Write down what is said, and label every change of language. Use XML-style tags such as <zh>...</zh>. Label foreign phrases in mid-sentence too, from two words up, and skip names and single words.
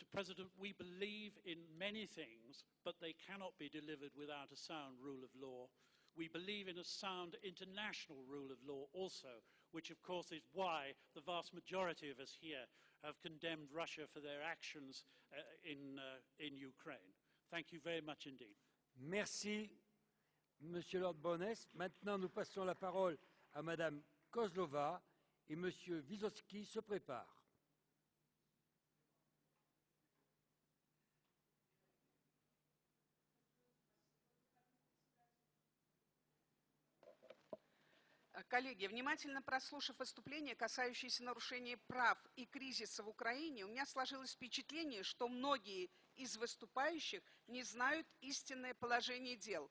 <en>President, we believe in many things, but they cannot be delivered without a sound rule of law. We believe in a sound international rule of law also, which of course is why the vast majority of us here have condemned Russia for their actions in Ukraine. Thank you very much indeed.</en> <fr>Merci, Monsieur Lord Bowness. Maintenant, nous passons la parole à Madame Kozlova et Monsieur Vysotsky se prépare.</fr> <ru>Коллеги, внимательно прослушав выступления, касающиеся нарушения прав и кризиса в Украине, у меня сложилось впечатление, что многие из выступающих не знают истинное положение дел.</ru>